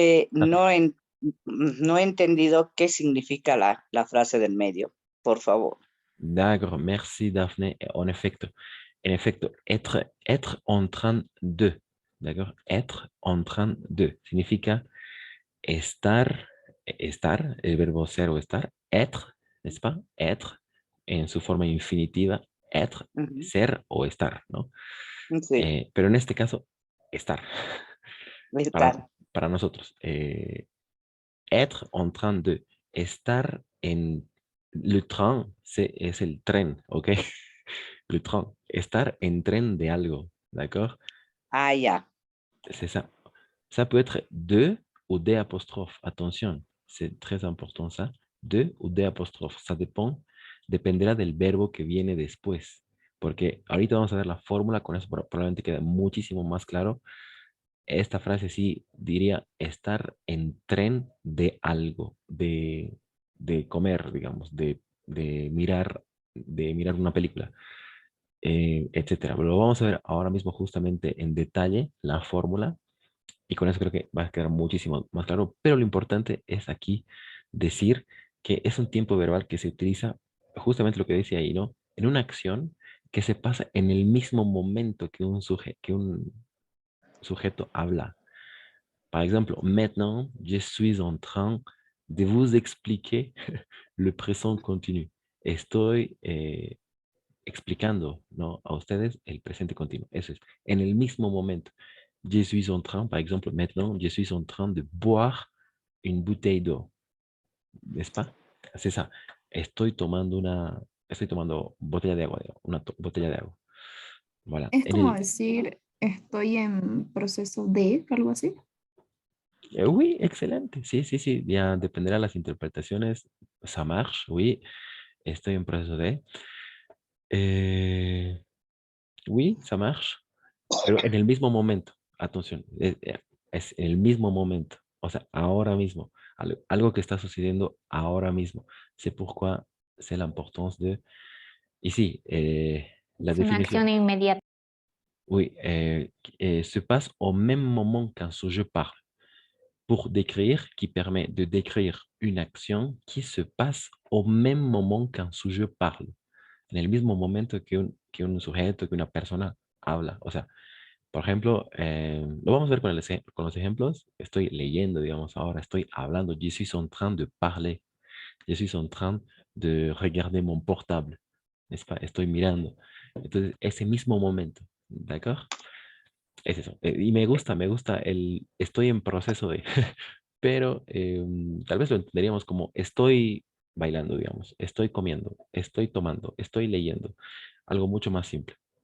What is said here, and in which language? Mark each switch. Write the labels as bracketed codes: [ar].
[es] No he entendido qué significa la frase del medio, por favor. [fr] D'accord. Merci, Daphné. En effet, être en train de. D'accord? Être en train de [es] significa estar, el verbo ser o estar, être, [fr] n'est-ce pas? [es] Être en su forma infinitiva, être, ser o estar, ¿no? Sí. Pero en este caso, estar. Estar. Para nosotros. [fr] Être en train de. [es] Estar en. Le train, es el tren, ¿ok? Le train. Estar en tren de algo, [fr] d'accord? [es] Ah, ya. [fr] C'est ça. Ça peut être de ou des apostrophes. Attention, c'est très important ça. De ou des apostrophes. [es] Ça dependerá del verbo que viene después. Porque ahorita vamos a ver la fórmula, con eso probablemente queda muchísimo más claro. Esta frase sí diría estar en tren de algo, de comer, digamos, de mirar una película, etcétera. Lo vamos a ver ahora mismo justamente en detalle, la fórmula, y con eso creo que va a quedar muchísimo más claro, pero lo importante es aquí decir que es un tiempo verbal que se utiliza justamente lo que decía ahí, ¿no? En una acción que se pasa en el mismo momento que un sujeto habla. [fr] Par exemple, maintenant, je suis en train de vous expliquer le présent continu. [es] Estoy explicando, ¿no? A ustedes el presente continuo. Eso es. En el mismo momento. [fr] Je suis en train, par exemple, maintenant, je suis en train de boire une bouteille d'eau. ¿N'est-ce pas? C'est ça. [es] Estoy tomando botella de agua, una botella de agua. [fr] Voilà. [es] Es como decir, estoy en proceso de, algo así. Oui, excelente. Sí, sí, sí. Ya dependerá de las interpretaciones. [fr] Ça marche, oui. [es] Estoy en proceso de. [fr] Oui, ça marche. [es] Pero en el mismo momento. Atención. Es en el mismo momento. O sea, ahora mismo. Algo que está sucediendo ahora mismo. [fr] C'est pourquoi c'est l'importance de. Ici, la [es] Es una [fr] définition. [es] acción inmediata. [fr] Oui, se passe au même moment qu'un sujet parle. Pour décrire, qui permet de décrire une action qui se passe au même moment qu'un sujet parle. [es] En el mismo momento que un sujeto, que una persona habla. O sea, por ejemplo, lo vamos a ver con los ejemplos. Estoy leyendo, digamos, ahora estoy hablando. [fr] Je suis en train de parler. Je suis en train de regarder mon portable. ¿N'est-ce pas? [es] Estoy mirando. Entonces, ese mismo momento. [fr] ¿D'accord? [es] Es eso. Y me gusta estoy en proceso de, pero tal vez lo entenderíamos como estoy bailando, digamos, estoy comiendo, estoy tomando, estoy leyendo, algo mucho más simple.